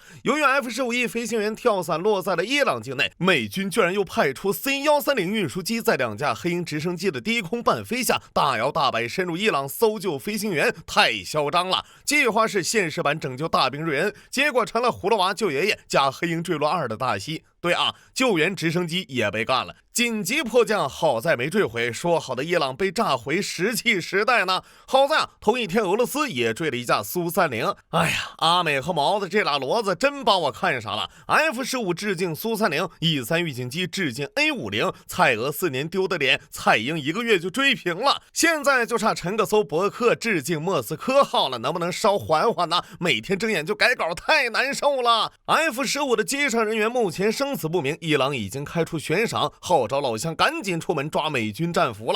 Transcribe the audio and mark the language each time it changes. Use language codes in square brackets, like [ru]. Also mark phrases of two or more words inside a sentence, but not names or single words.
[zh] 由於 F-15E 飛行員跳傘落在了伊朗境內，美軍居然又派出 C-130運輸機在2架黑鷹直升機的低空伴飛下大搖大擺深入伊朗搜救飛行員，太囂張了。計劃是現實版拯救大兵瑞恩，結果成了葫蘆娃救爺爺加黑鷹墜落2的大戲。对啊，救援直升機也被幹了，緊急迫降，好在沒墜毀。說好的伊朗被炸回石器時代呢？好在啊，同一天俄羅斯也墜了1架蘇30。哎呀，阿美和毛子這倆骡子真把我看傻了。F-15 致敬蘇30， E3預警機致敬 A50， 蔡俄4年丟的臉，蔡英1個月就追平了。現在就差沉個搜伯克致敬莫斯科號了，能不能稍緩緩呢？每天睜眼就改稿，太難受了。F-15的機上人員目前生死不明，伊朗已經開出懸賞，號召老鄉趕緊出門抓美軍戰俘了。